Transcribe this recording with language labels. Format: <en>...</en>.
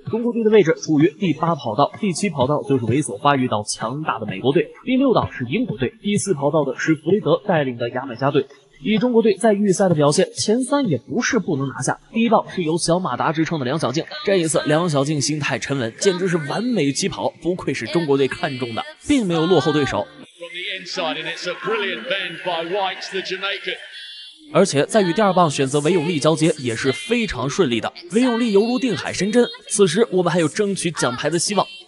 <zh>中国队的位置处于第8跑道，第7跑道就是猥琐发育到强大的美国队，第6道是英国队，第4跑道的是弗雷德带领的牙买加队。以中国队在预赛的表现，前3也不是不能拿下。第一道是由小马达支撑的梁小静，这一次梁小静心态沉稳，简直是完美起跑，不愧是中国队看中的，并没有落后对手。</zh> <en>From the inside, and it's a brilliant bend by White, the Jamaican.</en> <zh>而且在与第二棒选择韦永利交接也是非常顺利的，韦永利犹如定海神针。此时我们还有争取奖牌的希望。</zh>